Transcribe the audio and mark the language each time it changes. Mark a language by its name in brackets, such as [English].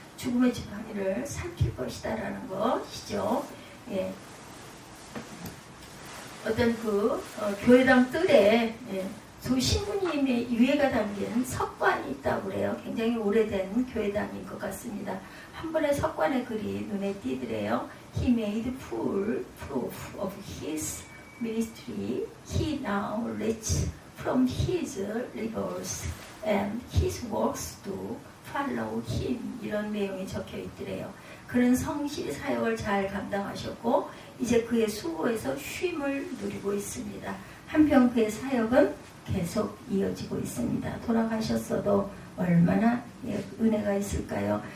[Korean] 죽음의 지팡이를 삼킬 것이다 라는 것이죠. 어떤 교회당 뜰에 신부님의 유해가 담긴 석관이 있다고 그래요. 굉장히 오래된 교회당인 것 같습니다. 한 번의 석관의 글이 눈에 띄더래요. [English] He made full proof of his ministry. He now reaches from his labors and his works to follow him. [Korean] 이런 내용이 적혀 있더래요. 그는 성실히 사역을 잘 감당하셨고 이제 그의 수고에서 쉼을 누리고 있습니다. 한편 그의 사역은 계속 이어지고 있습니다. 돌아가셨어도 얼마나 은혜가 있을까요?